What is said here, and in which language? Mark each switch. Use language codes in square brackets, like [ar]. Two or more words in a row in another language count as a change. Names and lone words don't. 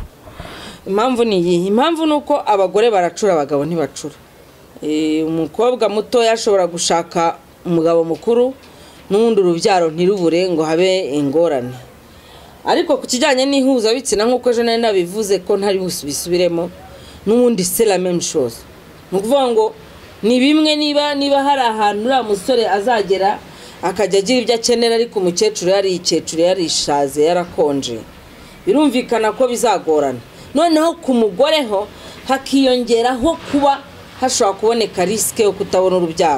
[rw] Impamvu ni iyi, impamvu ni uko abagore baracura abagabo ntibacura. Umukobwa muto yashobora gushaka umugabo mukuru n'undi urubyaro ntirubure ngo habe ingorane. Ariko ku kijyanye n'ihuzabitsina nk'uko ejo nari nabivuze ko ntari bisubiremo n'ubundi [fr] c'est la même chose. [rw] Ni ukuvuga ngo ni bimwe niba hari ahantu uriya musore azagera akajya agira ibyo akenera ariko umukecuru yarishaze yarakonje, birumvikana ko bizagorana. Noneho ku mugore ho hakiyongeraho kuba hashobora kuboneka risike yo kutabona urubyaro.